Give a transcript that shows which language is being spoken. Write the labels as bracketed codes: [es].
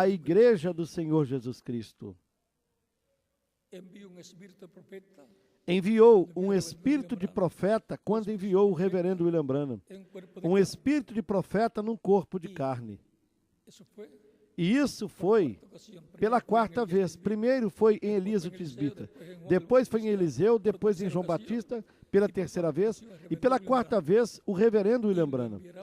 [pt] à igreja do Senhor Jesus Cristo. [es] envió un espíritu de profeta [pt] Enviou um espírito de profeta quando enviou o reverendo William Branham. [es] en un cuerpo de [pt] Um [es] carne. [pt] espírito de profeta num corpo de carne. [es] Eso fue [pt] E isso foi pela quarta vez. Primeiro foi em Elias o Tisbita, depois foi em Eliseu, depois em João Batista, pela terceira vez, e pela quarta vez o reverendo William Branham.